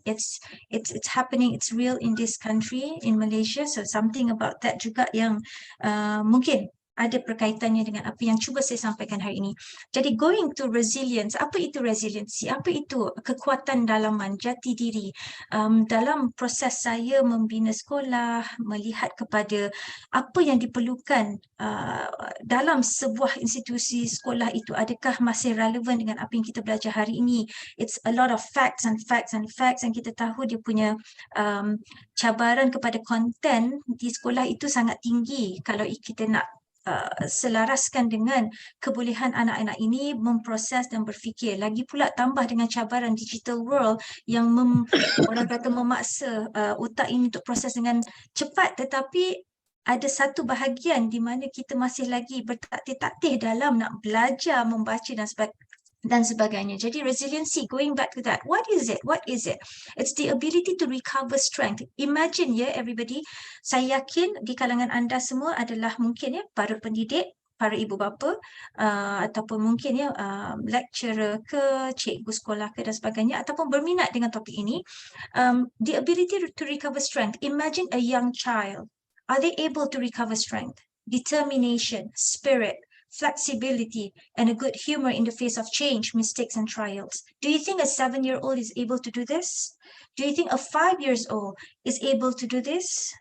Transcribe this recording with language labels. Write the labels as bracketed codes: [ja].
[en] It's happening, it's real in this country, in Malaysia. So something about that [ms] juga yang mungkin ada perkaitannya dengan apa yang cuba saya sampaikan hari ini. Jadi [en] going to resilience, [ms] apa itu resiliency? Apa itu kekuatan dalaman, jati diri? Dalam proses saya membina sekolah, melihat kepada apa yang diperlukan dalam sebuah institusi sekolah itu, adakah masih relevan dengan apa yang kita belajar hari ini? [en] It's a lot of facts and facts and facts, and [ms] kita tahu dia punya cabaran kepada konten di sekolah itu sangat tinggi kalau kita nak selaraskan dengan kebolehan anak-anak ini memproses dan berfikir. Lagi pula tambah dengan cabaran digital world yang orang kata memaksa otak ini untuk proses dengan cepat, tetapi ada satu bahagian di mana kita masih lagi bertatih-tatih dalam nak belajar membaca dan sebagainya. [en] Jadi resiliency, going back to that, what is it? It's the ability to recover strength. Imagine everybody, [ms] saya yakin di kalangan anda semua adalah mungkin para pendidik, para ibu bapa, ataupun mungkin lecturer ke, cikgu sekolah ke dan sebagainya, ataupun berminat dengan topik ini. [en] The ability to recover strength. Imagine a young child. Are they able to recover strength, determination, spirit, flexibility, and a good humor in the face of change, mistakes, and trials? Do you think a 7-year-old is able to do this? Do you think a 5-year-old is able to do this?